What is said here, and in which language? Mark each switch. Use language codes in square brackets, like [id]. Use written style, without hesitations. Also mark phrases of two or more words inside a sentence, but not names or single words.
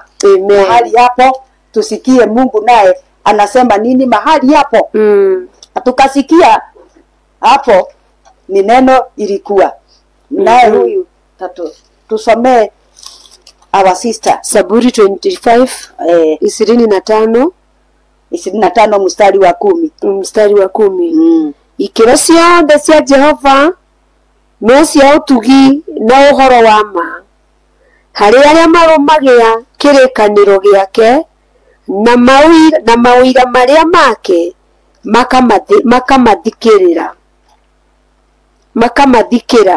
[sw] Mahali hapo tusikie Mungu naye anasema nini mahali hapo. Tukasikia hapo ni neno ilikuwa naye huyu tusomee [en] our sister [sw] Zaburi 25 25 mstari wa [ki] 10 ikiro ciothe cia Jehova no cia utugi na uhoro wa ma hari aria marumagia kirikaniro giake na mawira maria make makamathikira.